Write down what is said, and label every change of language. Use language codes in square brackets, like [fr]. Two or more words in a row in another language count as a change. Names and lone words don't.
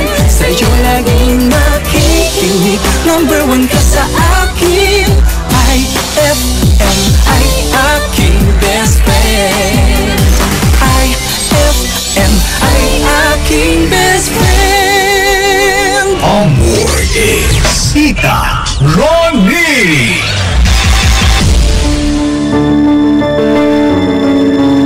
[tl] Sa'yo laging nakikinig, number 1 ka sa akin. IFM ay aking [en] best friend. [tl] IFM ay aking [en] best friend. [es] Amor es Sita Ronnie.